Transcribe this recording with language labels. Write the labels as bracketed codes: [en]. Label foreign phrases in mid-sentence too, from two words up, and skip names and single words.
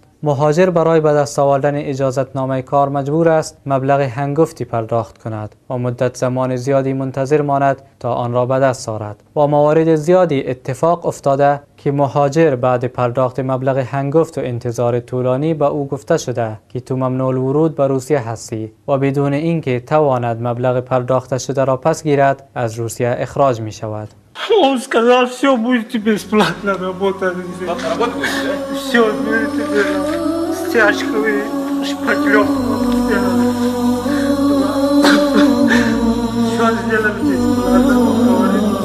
[fa] مهاجر برای به دست آوردن اجازتنامه کار مجبور است مبلغ هنگفتی پرداخت کند و مدت زمان زیادی منتظر ماند تا آن را به دست آورد و موارد زیادی اتفاق افتاده که مهاجر بعد پرداخت مبلغ هنگفت و انتظار طولانی به او گفته شده که تو ممنوع الورود به روسیه هستی و بدون اینکه تواند مبلغ پرداخته شده را пас گیرد از روسیه اخراج می شود. [ru] Он сказал, все, будете бесплатно работать. Работать будете, да? Все, тебе стяжковый шпаклевку. Все сделали бесплатно, говорит.